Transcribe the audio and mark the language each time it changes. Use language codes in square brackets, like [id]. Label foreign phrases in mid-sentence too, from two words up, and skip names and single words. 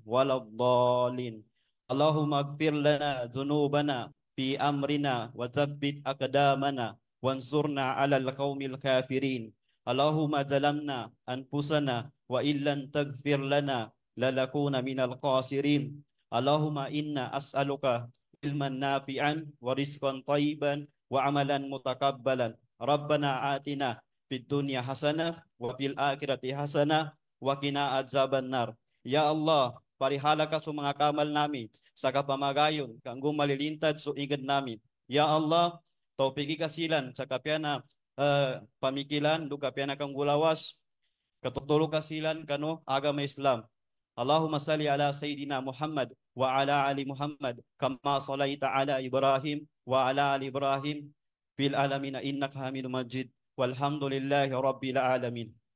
[ar] ولا الضالين اللهم اغفر لنا ذنوبنا في أمرنا وثبت أقدامنا وانصرنا على القوم الكافرين اللهم ظلمنا أنفسنا وإن لم تغفر لنا لنكون من الخاسرين اللهم إنا أسألك علما نافعا ورزقا طيبا وعملا متقبلا ربنا آتنا في الدنيا حسنة وفي الآخرة حسنة وقنا عذاب النار. يا الله, [mrw] parihala ka sa mga kamal namin sa kapamagayon kanggo malilintad so inged namin. [ar] يا الله, [mrw] taupigi kasilan sa kapyana pamikilan do kapyana kang gulawas katutulog kasilan kano agama Islam. [ar] اللهم صل على سيدنا محمد وعلى آل محمد كما صليت على إبراهيم وعلى آل إبراهيم في العالمين إنك حميد مجيد والحمد لله رب العالمين.